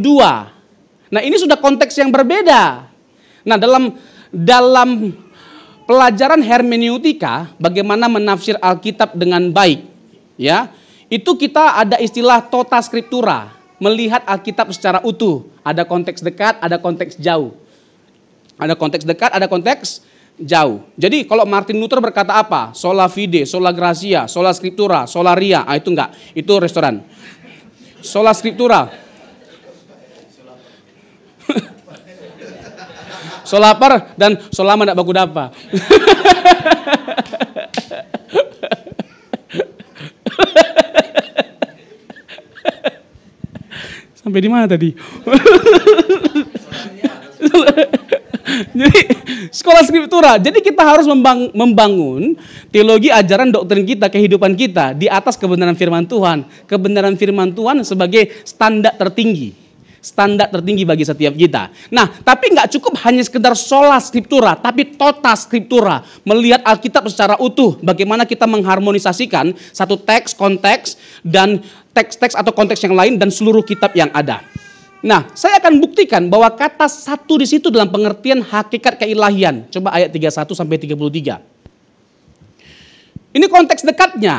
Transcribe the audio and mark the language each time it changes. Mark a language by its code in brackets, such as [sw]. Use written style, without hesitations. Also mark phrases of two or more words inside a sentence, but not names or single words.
[id] Nah, ini sudah konteks yang berbeda. Nah, dalam pelajaran hermeneutika, bagaimana menafsir Alkitab dengan baik, ya. Itu kita ada istilah [la] tota scriptura, [id] melihat Alkitab secara utuh. Ada konteks dekat, ada konteks jauh. Ada konteks dekat, ada konteks jauh. Jadi kalau Martin Luther berkata apa? [la] Sola fide, sola gratia, sola scriptura, sola ria. [id] Itu enggak, itu restoran. [la] Sola scriptura. [xmm] Solapar dan solama ndak baku dapa. [id] Sampai di mana tadi? Jadi sekolah scriptura. Jadi kita harus membangun teologi, ajaran, doktrin kita, kehidupan kita di atas kebenaran firman Tuhan. Kebenaran firman Tuhan sebagai standar tertinggi. Standar tertinggi bagi setiap kita. Nah, tapi nggak cukup hanya sekedar [la] sola scriptura, [id] tapi [la] tota scriptura. [id] Melihat Alkitab secara utuh. Bagaimana kita mengharmonisasikan satu teks, konteks, dan teks-teks atau konteks yang lain dan seluruh kitab yang ada. Nah, saya akan buktikan bahwa kata satu di situ dalam pengertian hakikat keilahian. Coba ayat 31 sampai 33. Ini konteks dekatnya.